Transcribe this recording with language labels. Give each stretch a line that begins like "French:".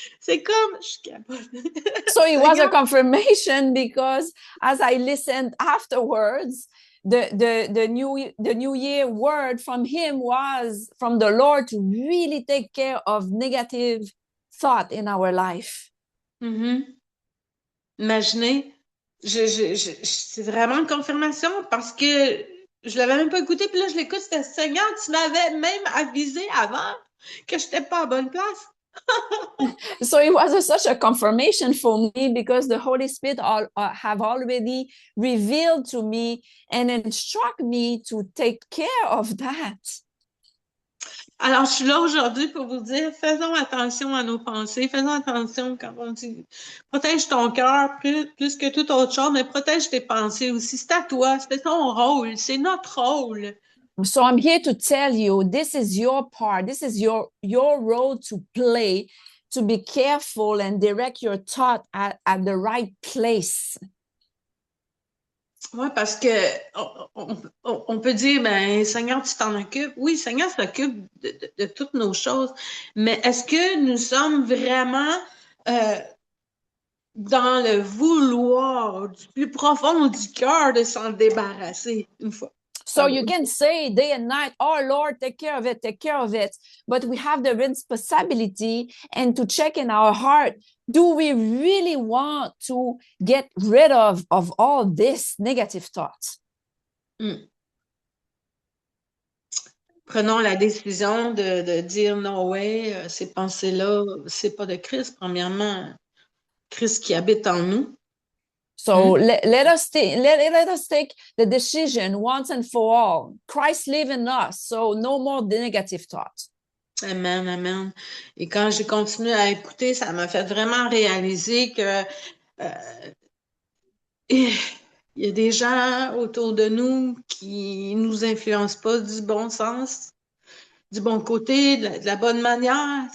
French: C'est comme, je capote.
English: So it was a confirmation because as I listened afterwards, the new year word from him was from the Lord to really take care of negative thought in our life. Mm-hmm.
French: Imaginez, c'est vraiment une confirmation parce que je l'avais même pas écouté, puis là je l'écoute, c'était Seigneur, tu m'avais même avisé avant que je n'étais pas à bonne place.
English: So it was such a confirmation for me because the Holy Spirit have already revealed to me and instruct me to take care of that.
French: Alors, je suis là aujourd'hui pour vous dire, faisons attention à nos pensées, faisons attention quand on dit, protège ton cœur plus que toute autre chose, mais protège tes pensées aussi. C'est à toi, c'est ton rôle, c'est notre rôle.
English: So I'm here to tell you, this is your part. This is your role to play, to be careful and direct your thought at the right place.
French: Oui, parce que on peut dire, ben, Seigneur, tu t'en occupes. Oui, Seigneur s'occupe de toutes nos choses, mais est-ce que nous sommes vraiment dans le vouloir du plus profond du cœur de s'en débarrasser une fois?
English: So you can say day and night, oh Lord, take care of it, take care of it. But we have the responsibility and to check in our heart, do we really want to get rid of all this negative thoughts?
French: Prenons la décision de dire
English: no way,
French: ces pensées-là, c'est pas de Christ. Premièrement, Christ qui habite en nous.
English: So let us take the decision once and for all. Christ lives in us, so no more negative thoughts. Amen, amen.
French: Et quand j'ai continué à écouter, ça m'a fait vraiment réaliser que il y a des gens autour de nous qui nous influencent pas du bon sens, du bon côté, de la bonne manière.